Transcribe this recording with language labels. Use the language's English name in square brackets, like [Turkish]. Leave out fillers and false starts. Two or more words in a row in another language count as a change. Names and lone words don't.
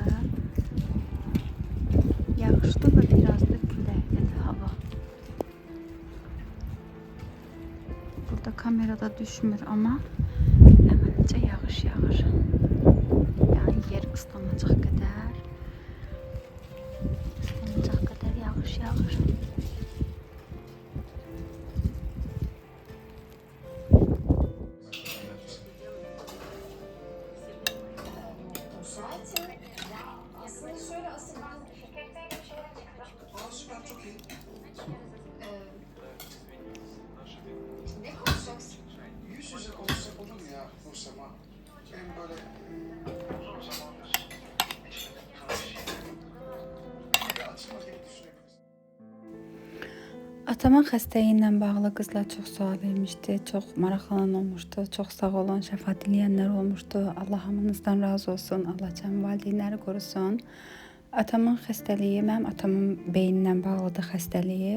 [Azerbaijani] Yağışlı da biraz da küləklidir hava. Burada kamerada düşmür ama əməncə yağış yağır. Yani yer Islanacaq qədər. Islanacaq qədər yağış yağır. [Turkish] Aslında şöyle asıl ben şirketteyim bir şeye çıktım. Süper, çok iyi. Ne konuşacaksın? Yüz yüze konuşsak olur mu ya Nursema? Hem böyle uzun zamandır içinde tutan bir şey. Bir açılmak gibi düşünebiliriz. [Azerbaijani] Atamın xəstəliyi ilə bağlı qızlar çox sual vermişdi, çox maraqlanan olmuşdu, çox sağ olun, şəfa diləyənlər olmuşdu. Allah hamınızdan razı olsun, Allah cəmi valideynləri qorusun. Atamın xəstəliyi, mənim atamın beyninlə bağlıdır xəstəliyi.